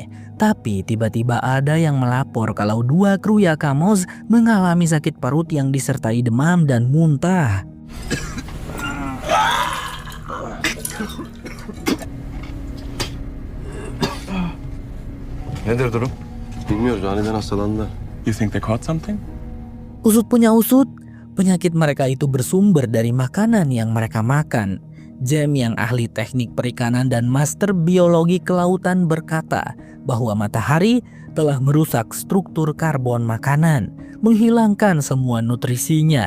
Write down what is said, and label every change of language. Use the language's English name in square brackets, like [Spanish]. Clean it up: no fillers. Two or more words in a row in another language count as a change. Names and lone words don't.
[Indonesian] Tapi tiba-tiba ada yang melapor kalau 2 kru Yakamoz mengalami sakit perut yang disertai demam dan muntah. [Turkish] Nedir durum? Bilmiyoruz. Aniden hastalandılar. [English] You think they caught something? [Indonesian] Usut punya usut, penyakit mereka itu bersumber dari makanan yang mereka makan. Jem yang ahli teknik perikanan dan master biologi kelautan berkata bahwa matahari telah merusak struktur karbon makanan, menghilangkan semua nutrisinya.